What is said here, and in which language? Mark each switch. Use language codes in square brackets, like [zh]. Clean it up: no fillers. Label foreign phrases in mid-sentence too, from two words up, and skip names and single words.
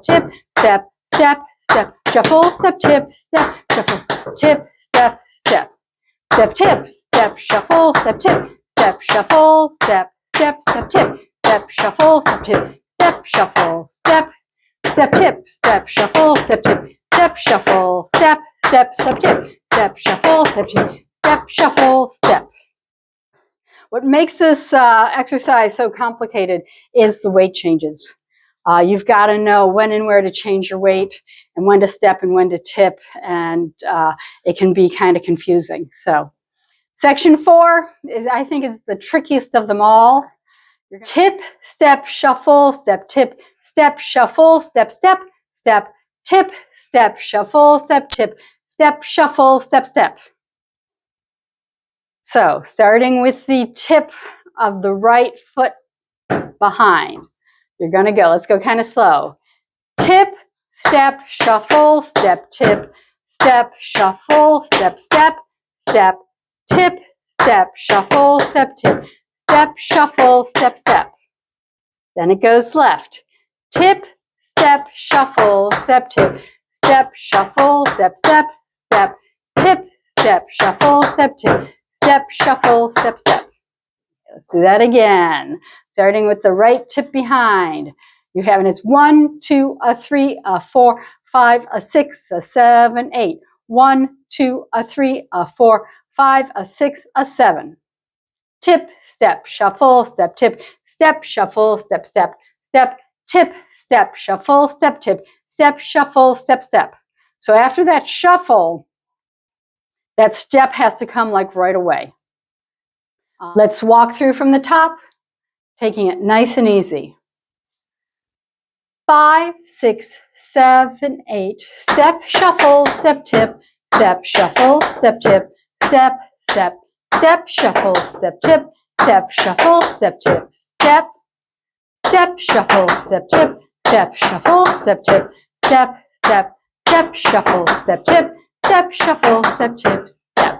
[en] tip, step, step, step, shuffle, step, tip, step, shuffle, tip, step, step, step, tip, step, shuffle, step, tip, step, shuffle, step, step, step, tip, step, shuffle, step, tip, step, shuffle, step, step, tip, step, shuffle, step, tip, step, shuffle, step, step, step, tip, step, shuffle, step, tip, step, shuffle, step. What makes this exercise so complicated is the weight changes. You've got to know when and where to change your weight and when to step and when to tip, and it can be kind of confusing. So section 4 I think is the trickiest of them all. Tip, step, shuffle, step, tip, step, shuffle, step, step, step, tip, step, shuffle, step, tip, step, shuffle, step, step. So starting with the tip of the right foot behind, you're going to go, let's go kind of slow. Tip, step, shuffle, step, tip, step, shuffle, step, step, step, tip, step, shuffle, step, tip, step, shuffle, step, step. Then it goes left. Tip, step, shuffle, step, tip, step, shuffle, step, step, step, tip, step, shuffle, step, tip, step, shuffle, step, step. Let's do that again. Starting with the right tip behind. You have, and it's 1, 2, 3, 4, 5, 6, 7, 8. 1, 2, 3, 4, 5, 6, 7. Tip, step, shuffle, step, tip, step, shuffle, step, step, step, tip, step, shuffle, step, tip, step, shuffle, step, step. So after that shuffle, that step has to come like right away. Let's walk through from the top, taking it nice and easy. 5, 6, 7, 8. Step, shuffle, step, tip, step, shuffle, step, tip, step, step, step, shuffle, step, tip, step, shuffle, step, tip, step, step, shuffle, step, tip, step, shuffle, step, tip, step, step, step, shuffle, step, tip, step, shuffle, step, tip, step.